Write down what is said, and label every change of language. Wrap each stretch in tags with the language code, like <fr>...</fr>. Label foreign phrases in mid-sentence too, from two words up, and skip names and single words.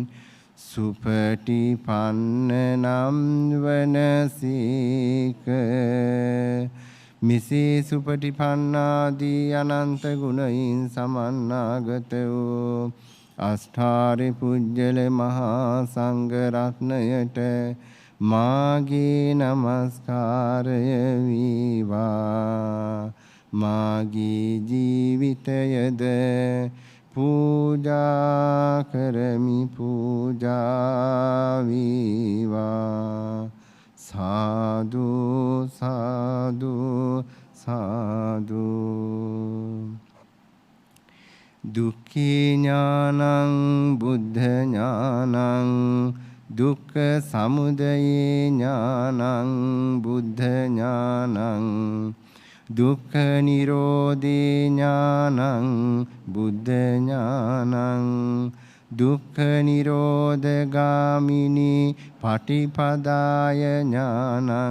<pi>සුපටිපන්න නම් වනසීක මිසේ</pi> <si>සුපටිපන්නාදී අනන්ත ගුණයින් සමන්නාගත වූ අෂ්ඨාරි පුජ්‍යල මහා සංඝ රත්නයට මාගේ නමස්කාරය වේවා මාගේ ජීවිතයද පූජා කරමි පූජා වේවා සාදු සාදු සාදු</si> <pi>දුක්ඛේ ඥානං බුද්ධ ඥානං දුක්ඛ සමුදයේ ඥානං බුද්ධ ඥානං දුක්ඛ නිරෝධේ ඥානං බුද්ධ ඥානං දුක්ඛ නිරෝධගාමිනී පටිපදාය ඥානං</pi>